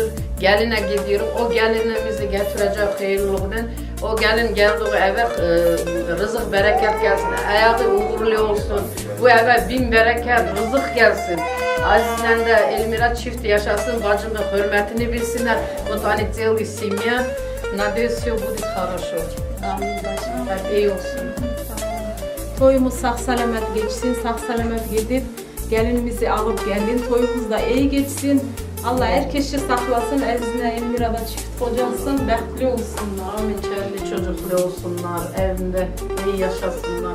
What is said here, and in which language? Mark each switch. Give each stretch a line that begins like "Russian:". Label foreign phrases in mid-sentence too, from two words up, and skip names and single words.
Turkish: Geline gidiyorum. O gelinimizi getirecek hayırlılıktan. O gelin geldiği eve rızık bereket gelsin. Ayağı uğurlu olsun. Bu eve bin bereket, rızık gelsin. Azizle de Elmira çift yaşasın. Bacımın hürmetini bilsinler.
Russian: Вот они целая семья. Надеюсь, все будет хорошо.
Turkish: Amin bacım. İyi olsun. Toyumuz sağ selamet geçsin, sağ selamet gidip gelinimizi alıp gelin. Toyumuz da iyi geçsin. Allah herkesi saklasın, Aziz'le Elmira'da çift kocalsın, bəxtli olsunlar. Amin, çerli çocuklu olsunlar, evinde iyi yaşasınlar.